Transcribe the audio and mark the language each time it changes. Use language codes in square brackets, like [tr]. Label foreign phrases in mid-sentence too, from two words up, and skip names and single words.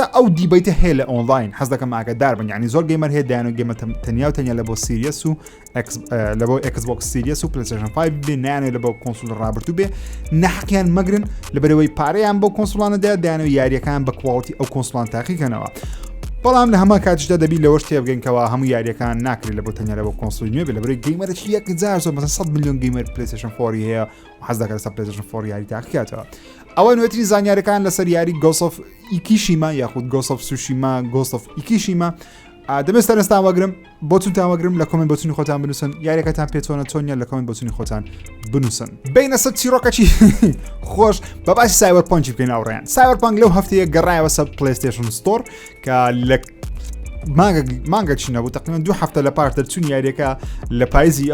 [ckb] ئەو دیبیتە هەیە لە ئۆنلاین حەز دەکەم ئاگادار بن یعنی زۆر گەیمەر هەیە دایان و گەمە تەنیا و تەنیا لە بۆ سیریەس و لە بۆ Xbox سیریەس و پلیستیشن 5 بێ نانێت لە بۆ کۆنسۆل ڕابردوو بێ نەحەقیان مەگرن لەبەرەوەی پارەیان بۆ کۆنسۆلانە دایانەوە یاریەکان بە کوالتی ئەو کۆنسۆلان تاقیکەنەوە بەڵام لە هەمان کاتیشدا دەبی لەوەش تێبگەینکەوە هەموو یاریەکان ناکرێت لە بۆ تەنیا لە بۆ کۆنسۆلی نوێ بێت لەبەرەوەی گەیمەرێکی 1000 زۆر مەسەڵ 100 میلیۆن گەیمەر پلەیستێشن 4 هەیە و حەز دەکات لەسەر پلەیستێشن 4 یاری تاقیکاتەوە. ئەوە نوێترین زانیاریەکان لەسەر یاری Ghost of Tsushima یاخود Ghost of Tsushima Ghost of Tsushima دەمەوێت ئێستا وەگرم بۆچون تاوەگرم لە کۆمنت بۆچوونی خۆتان بنووسن یاریەکەتان پێچۆنە چۆنیە لە کۆمنت بۆچوونی خۆتان بنووسن. بینە سەر چیرۆکەچی خۆش بە باسی سایبەرپانکی بکەین ئاوڕێیان. سایبەرپانک لەو هەفتەیە گەڕایەوە سەر پلەیستێشن ستۆر کە لە مانگە چی نەبوو تقریبا 2 هەفتە لە پاش دەرچوون یاریەکە لە پاییزی